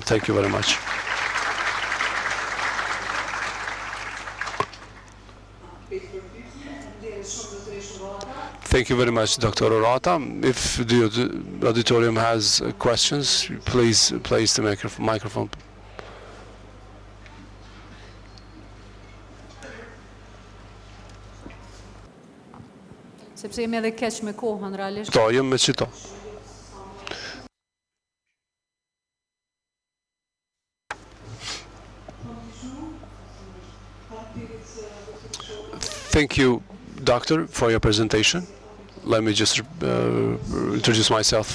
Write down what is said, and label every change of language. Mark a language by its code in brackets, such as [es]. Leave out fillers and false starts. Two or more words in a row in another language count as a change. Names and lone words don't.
[en] Thank you very much. Thank you very much, Dr. Orata. If the auditorium has questions, please place the microphone. [sq] Sepse jemi edhe keq me kohën realisht. Jem me qito. [en] Thank you, Doctor, for your presentation. Let me just introduce myself.